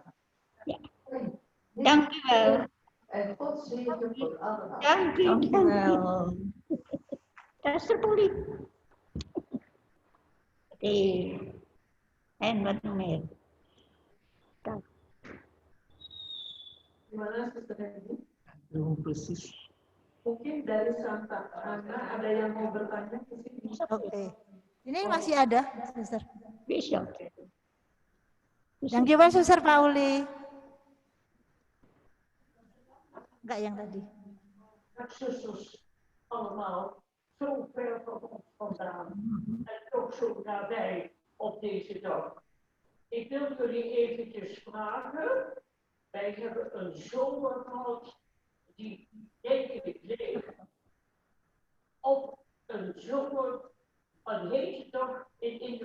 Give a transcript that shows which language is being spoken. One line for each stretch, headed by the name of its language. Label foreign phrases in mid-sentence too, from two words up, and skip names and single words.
Dutch: Ja. Dank u wel. En God zegen voor allemaal. Dank u wel. Zuster Pauli. En wat nog meer? Dank.
Indonesian: Gimana Sister Hendy? Belum precies. Mungkin dari Santa Ana ada yang mau bertanya ke sini? Oke. Ini masih ada, Suster. Bisa. Yang gimana, Suster Pauli? Enggak yang tadi.
Dutch: Zusters allemaal zo ver van ons vandaan en toch zo nabij op deze dag. Ik wil jullie eventjes vragen, wij hebben een zomer gehad die denk ik leeg op een zomer, een hete dag in